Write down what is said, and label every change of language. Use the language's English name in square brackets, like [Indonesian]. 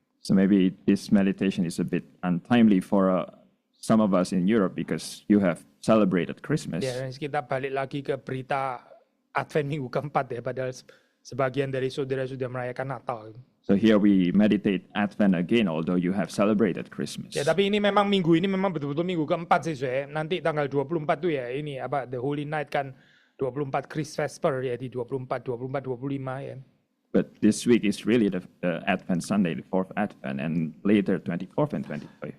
[English] So maybe this meditation is a bit untimely for some of us in Europe because you have celebrated Christmas. [Indonesian] Ya, dan kita balik lagi ke berita Advent minggu keempat ya, padahal sebagian dari saudara sudah merayakan Natal. [English] So here we meditate Advent again, although you have celebrated Christmas. [Indonesian] Ya, tapi ini memang minggu ini memang betul-betul minggu keempat sih, saya. Nanti tanggal 24 tuh ya, ini The Holy Night kan 24 Christ Vesper ya, di 24, 25 ya. [English] But this week is really the Advent Sunday, the 4th Advent, and later 24th and 25th